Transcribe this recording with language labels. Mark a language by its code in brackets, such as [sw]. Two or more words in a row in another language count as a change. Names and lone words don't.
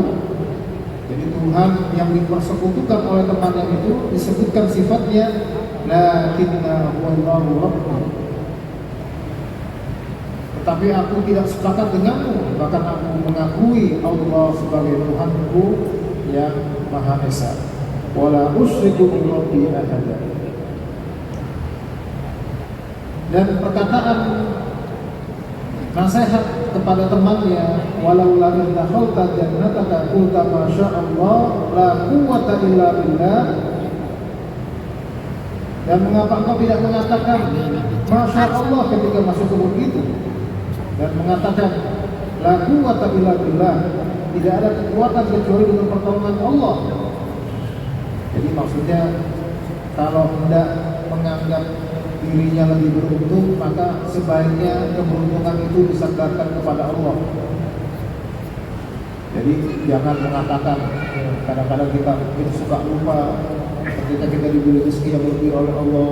[id] Jadi Tuhan yang dipersekutukan oleh temannya itu disebutkan sifatnya [ar] لكنا هو الله ربي, [id] tetapi aku tidak sepakat denganmu, bahkan aku mengakui Allah sebagai Tuhanku yang Maha Esa. [ar] ولا أشرك بربي أحدا. [id] Dan perkataan nasihat kepada temannya, [ar] ولولا إذ دخلت جنتك قلت ما شاء الله لا قوة إلا بالله. [id] Dan mengapa engkau tidak mengatakan [ar] ما شاء الله [id] ketika masuk kubur itu, dan mengatakan [ar] لا قوة إلا بالله, [id] tidak ada kekuatan kecuali dengan pertolongan Allah. Jadi maksudnya kalau hendak menganggap dirinya lebih beruntung, maka sebaiknya keberuntungan itu disandarkan kepada Allah. Jadi jangan mengatakan, kadang-kadang kita suka lupa ketika kita diberi rezeki yang lebih oleh Allah.